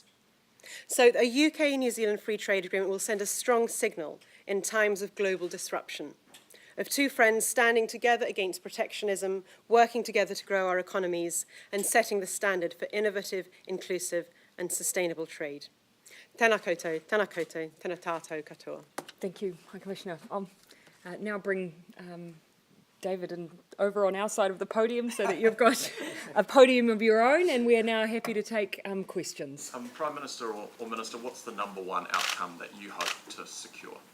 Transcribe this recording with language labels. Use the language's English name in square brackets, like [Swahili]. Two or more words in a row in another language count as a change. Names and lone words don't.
[English] So a UK-New Zealand free trade agreement will send a strong signal in times of global disruption, of two friends standing together against protectionism, working together to grow our economies, and setting the standard for innovative, inclusive, and sustainable trade. [Māori] Tēnā koutou, tēnā tātou katoa. [English] Thank you, High Commissioner. I'll now bring David and over on our side of the podium so that you've got a podium of your own, and we are now happy to take questions. Prime Minister or Minister, what's the number one outcome that you hope to secure?